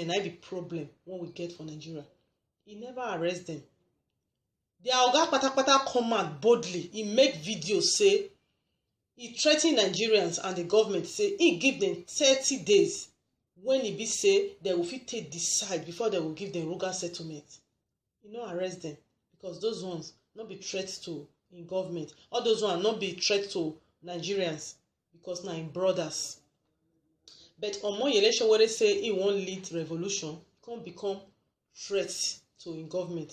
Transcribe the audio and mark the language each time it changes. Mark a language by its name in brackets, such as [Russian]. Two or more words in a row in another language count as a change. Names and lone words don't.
[Nigerian Pidgin] That be problem when we get for Nigeria. He never arrest them. Their oga patapata come out boldly. He make videos say he threaten Nigerians and the government say he give them 30 days when he be say they will fit take decide before they will give them Ruga settlement. He no arrest them because those ones not be threats to in government. All those one not be threat to Nigerians because na im brothers. But Omoyele Sowore say he won't lead revolution, can't become threat to in government.